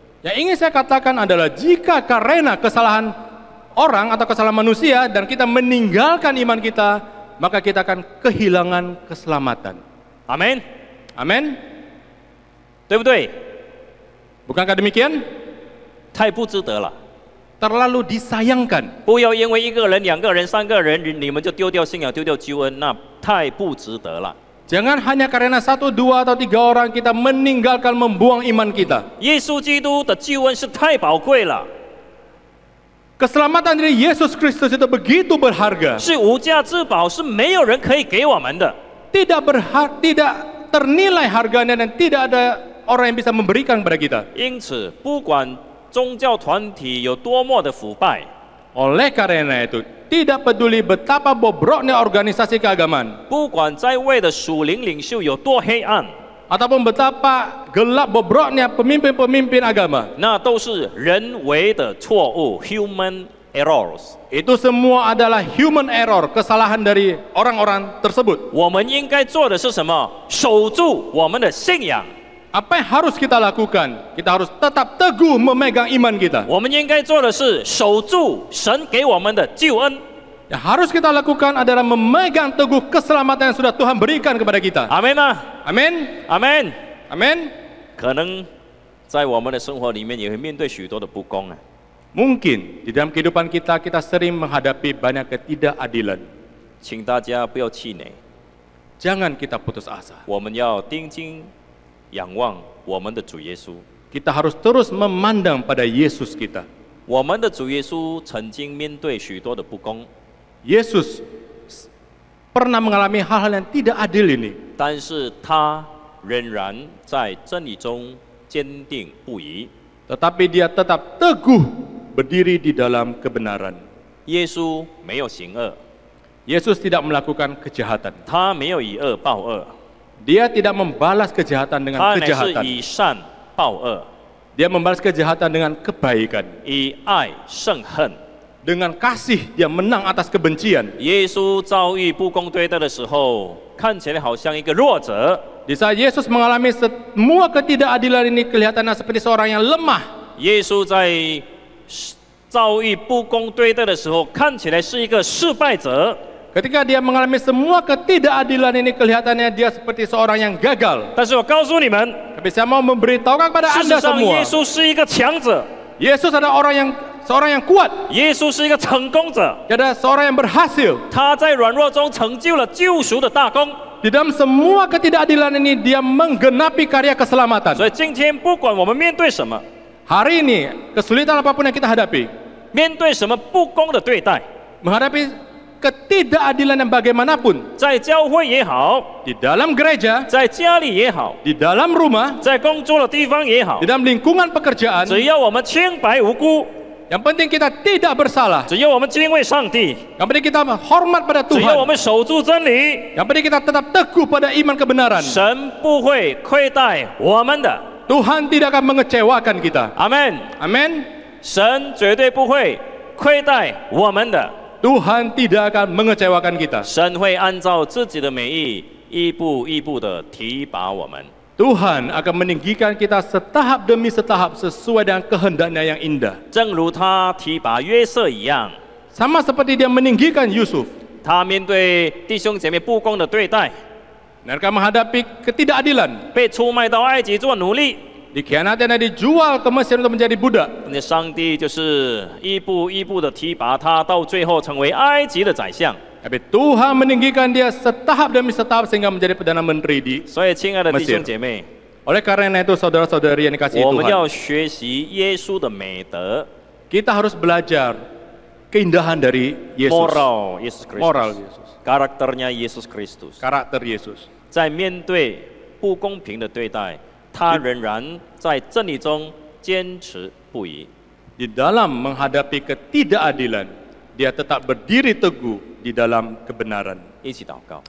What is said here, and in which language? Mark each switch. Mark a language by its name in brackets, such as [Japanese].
[Indonesian] Yang ingin saya katakan adalah jika karena kesalahan orang atau kesalahan manusia dan kita meninggalkan iman kita, maka kita akan kehilangan keselamatan. [Chinese] 阿门， [Indonesian] Amin. [Chinese] 对不对？ [Indonesian] Bukankah demikian? [Chinese] 太不值得了。 [Indonesian] Terlalu disayangkan. [Chinese] 不要因为一个人、两个人、三个人，你们就丢掉信仰、丢掉救恩，那太不值得了。 [Indonesian] Jangan hanya karena 1, 2 atau 3 orang kita meninggalkan, membuang iman kita. [Chinese] 耶稣基督的救恩是太宝贵了， [Indonesian] Keselamatan dari Yesus Kristus itu begitu berharga. [Chinese] 是无价之宝，是没有人可以给我们的。 [Indonesian] Tidak ternilai harganya dan tidak ada orang yang bisa memberikan kepada kita. [Chinese] 因此，不管宗教团体有多么的腐败， [Indonesian] Oleh karena itu, tidak peduli betapa bobroknya organisasi keagamaan [Chinese] 不管在位的属灵领袖有多黑暗， [Indonesian] ataupun betapa gelap bobroknya pemimpin-pemimpin agama, [Chinese] 那都是人为的错误 [English] （human errors）。 [Indonesian] itu semua adalah human error, kesalahan dari orang-orang tersebut. [Chinese] 我们应该做的是什么？守住我们的信仰。 [Indonesian] Apa yang harus kita lakukan? Kita harus tetap teguh memegang iman kita. [Chinese] 我们应该做的是守住神给我们的救恩。 [Indonesian] Yang harus kita lakukan adalah memegang teguh keselamatan yang sudah Tuhan berikan kepada kita. [Chinese] 阿门吗？ [Indonesian] Amin. [Chinese] 阿门。 [Indonesian] Amin. [Chinese] 可能在我们的生活里面也会面对许多的不公啊。 [Indonesian] Mungkin di dalam kehidupan kita, kita sering menghadapi banyak ketidakadilan. [Chinese] 请大家不要气馁， [Indonesian] Jangan kita putus asa. [Chinese] 我们要定睛仰望我们的主耶稣。 [Indonesian] Kita harus terus memandang pada Yesus kita. [Chinese] 我们的主耶稣曾经面对许多的不公， [Indonesian] Yesus pernah mengalami hal-hal yang tidak adil ini. [Chinese] 但是他仍然在真理中坚定不移。 [Indonesian] Tetapi dia tetap teguh berdiri di dalam kebenaran. [Chinese] 耶稣没有行恶， [Indonesian] Yesus tidak melakukan kejahatan. [Chinese] 他没有以恶报恶， [Indonesian] Dia tidak membalas kejahatan dengan [Chinese] 他乃是 [Indonesian] kejahatan. [Chinese] 以善报恶， [Indonesian] Dia membalas kejahatan dengan kebaikan. [Chinese] 以爱胜恨。 [Indonesian] Dengan kasih dia menang atas kebencian. [Chinese] 耶稣遭遇不公对待的时候，看起来好像一个弱者， [Indonesian] Di saat Yesus mengalami semua ketidakadilan ini kelihatannya seperti seorang yang lemah. [Chinese] 耶稣在遭遇不公对待的时候，看起来是一个失败者。 [Indonesian] Ketika dia mengalami semua ketidakadilan ini kelihatannya dia seperti seorang yang gagal. [Chinese] 但是我告诉你们， [Indonesian] Tapi saya mau memberitahukan kepada [Chinese] 事 [Indonesian] Anda [Chinese] 实上 [Indonesian] semua. [Chinese] 耶稣是一个强者， [Indonesian] Yesus adalah seorang yang kuat. [Chinese] 耶稣是一个成功者， [Indonesian] Dia adalah seorang yang berhasil. [Chinese] 他在软弱中成就了救赎的大功。 [Indonesian] Di dalam semua ketidakadilan ini dia menggenapi karya keselamatan. [Chinese] 所以今天不管我们面对什么， [Indonesian] Hari ini kesulitan apapun yang kita hadapi, [Chinese] 面对什么不公的对待， [Indonesian] menghadapi ketidakadilan yang bagaimanapun, [Chinese] 在教会也好， [Indonesian] di dalam gereja, [Chinese] 在家里也好， [Indonesian] di dalam rumah, [Chinese] 在工作的地方也好 [Indonesian] di，dalam lingkungan pekerjaan, [Chinese] 只要我们清白无辜， [Indonesian] yang penting kita tidak bersalah, [Chinese] 只要我们敬畏上帝， [Indonesian] yang penting kita hormat pada [Chinese] 只要我 [Indonesian] Tuhan, [Chinese] 们守住真理， [Indonesian] yang penting kita tetap teguh pada iman kebenaran. [Chinese] 神不会亏待我们的。 [Indonesian] Tuhan tidak akan mengecewakan kita. [Chinese] 阿门。 [Indonesian] Amin. [Chinese] 神绝对不会亏待我们的， [Indonesian] Tuhan tidak akan mengecewakan kita. [Chinese] 神会按照自己的美意，一步一步的提拔我们。 [Indonesian] Tuhan akan meninggikan kita setahap demi setahap sesuai dengan kehendaknya yang indah. [Chinese] 正如他提拔约瑟一样， [Indonesian] Sama seperti dia meninggikan Yusuf. [Chinese] 他面对弟兄姐妹不公的对待， [Indonesian] Mereka menghadapi ketidakadilan. [Chinese] 被出卖到埃及做奴隶， [Indonesian] Dikhianati dan dijual ke Mesir untuk menjadi budak. [Chinese] 那上帝就是一步一步的提拔他，到最后成为埃及的宰相。 [Indonesian] Tapi Tuhan meninggikan dia setahap demi setahap sehingga menjadi Perdana Menteri di. [Chinese] 所以，亲爱的弟兄姐妹， [Indonesian] Oleh karena itu saudara-saudari yang dikasihi [Chinese] 我们 [Indonesian] Tuhan, [Chinese] 要学习耶稣的美德 [Indonesian] kita harus belajar keindahan dari Yesus. moral Yesus Moral Kristus， Yesus. karakternya Yesus Kristus。 Karakter Yesus. [Chinese] 在面对不公平的对待，他仍然在真理中坚持不移。 [Indonesian] Di dalam menghadapi ketidakadilan, dia tetap berdiri teguh di dalam kebenaran. [Chinese] 一起祷告，